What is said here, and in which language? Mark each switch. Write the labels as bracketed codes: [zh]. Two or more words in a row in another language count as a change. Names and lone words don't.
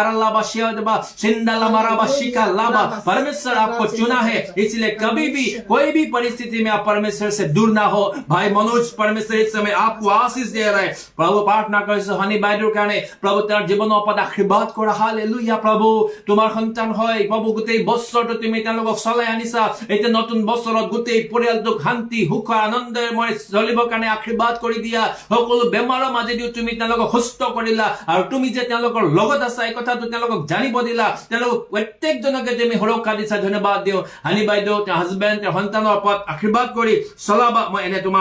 [hi] परमेश्वर आपको चुना है इसलिए कभी भी कोई भी परिस्थिति में आप परमेश्वर से दूर ना हो भाई मनोज परमेश्वर इस समय आपको आशीष दे रहे हैं प्रभु प्रार्थना কৰিছো हनी [as] বাইদেউৰ কাৰণে [hi] प्रभु [as] তেওঁৰ জীৱনৰ ওপৰত আশীৰ্বাদ কৰা হালেলুয়া [hi] प्रभु [as] তোমাৰ সন্তান হয় [hi] प्रभु [as] গোটেই বছৰটো তুমি তেওঁলোকক চলাই আনিছা এতিয়া নতুন বছৰত গোটেই পৰিয়ালটোক শান্তি সুখ আনন্দময় চলিবৰ কাৰণে আশীৰ্বাদ কৰি দিয়া সকলো বেমাৰৰ মাজেদিও তুমি তেওঁলোকক সুস্থ কৰিলা আৰু তুমি যে তেওঁলোকৰ লগত আছা এই কথাটো তেওঁলোকক জানিব দিলা তেওঁলোক প্ৰত্যেকজনকে তুমি সুৰক্ষা দিছা ধন্যবাদ দিও হানি বাইদেউ তেওঁৰ হাজবেণ্ড তেওঁৰ সন্তানৰ ওপৰত আশীৰ্বাদ কৰি চলাবা মই এনে তোমাৰ